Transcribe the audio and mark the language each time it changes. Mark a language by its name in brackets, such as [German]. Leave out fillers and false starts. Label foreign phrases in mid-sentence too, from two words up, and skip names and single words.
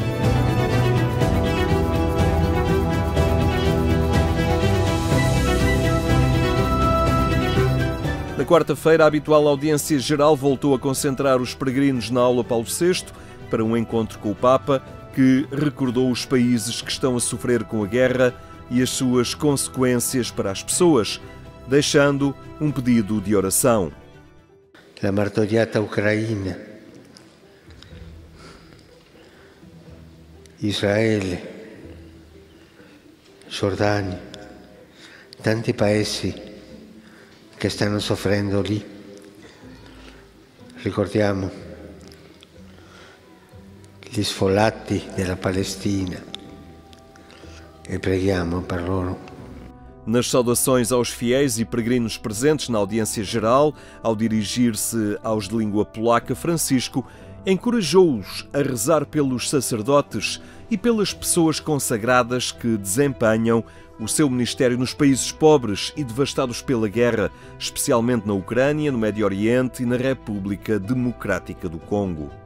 [Portuguese] Na quarta-feira, a habitual audiência geral voltou a concentrar os peregrinos na Aula Paulo VI para um encontro com o Papa, que recordou os países que estão a sofrer com a guerra e as suas consequências para as pessoas, deixando um pedido de oração. [Italian] La martoriata Ucraina, Israele, Giordania, tanti paesi che stanno soffrendo lì. Ricordiamo gli sfollati della Palestina e preghiamo per loro. [Portuguese] Nas saudações aos fiéis e peregrinos presentes na audiência geral, ao dirigir-se aos de língua polaca, Francisco encorajou-os a rezar pelos sacerdotes e pelas pessoas consagradas que desempenham o seu ministério nos países pobres e devastados pela guerra, especialmente na Ucrânia, no Médio Oriente e na República Democrática do Congo.